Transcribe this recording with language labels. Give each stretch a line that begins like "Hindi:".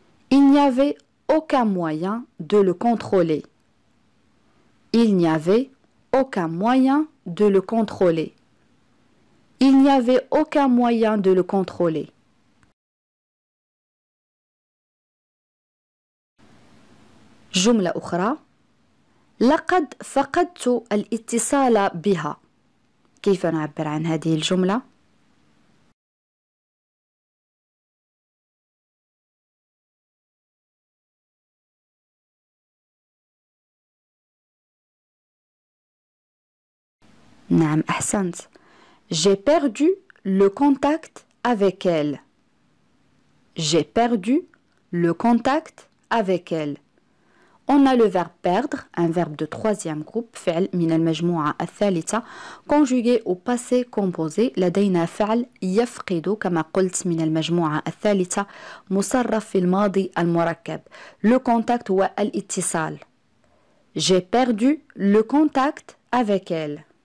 French: Il n'y avait aucun moyen de le contrôler. Il n'y avait aucun moyen de le contrôler. Il n'y avait aucun moyen de le contrôler.
Arabic: جملة أخرى: لقد فقدت الاتصال بها. كيف نعبر عن هذه الجملة؟ نعم أحسنت.
French: J'ai perdu le contact avec elle. J'ai perdu le contact avec elle. On a le verbe perdre, un verbe de troisième groupe,
Arabic: فعل من المجموعة الثالثة,
French: conjugué au passé composé.
Arabic: لدينا فعل يفقد كما قلت من المجموعة الثالثة, مصرف في الماضي المركب.
French: Le contact
Arabic: هو الاتصال.
French: J'ai perdu le contact avec elle.